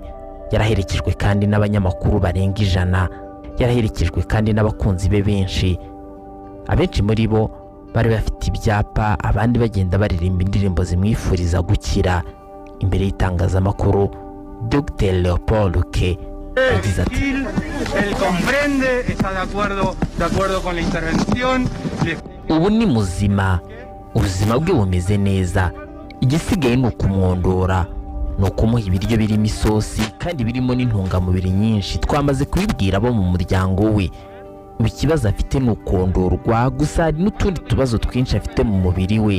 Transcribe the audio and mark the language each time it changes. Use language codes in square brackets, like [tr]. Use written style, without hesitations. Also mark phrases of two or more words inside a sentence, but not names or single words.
[rw] Yaraherekejwe kandi n'abanyamakuru barenga 100, yaraherekejwe kandi n'abakunzi be benshi. Abenshi muri bo bari bafite ibyapa, abandi bagenda baririmba indirimbo zimwifuriza gukira. Imbere y'itangazamakuru Dr. Leopoldo Luque yagize ati: [es] él comprende, está de acuerdo con la intervención. [rw] Ubu ni muzima, ubuzima bwe bumeze neza, igisigaye ni ukumwondora, ni ukumuha ibiryo birimo isosi kandi birimo n'intungamubiri nyinshi. Twamaze kubibwira abo mu muryango we. Ikibazo afite ni ukondorwa, gusa hari n'utundi tubazo twinshi afite mu mubiri we.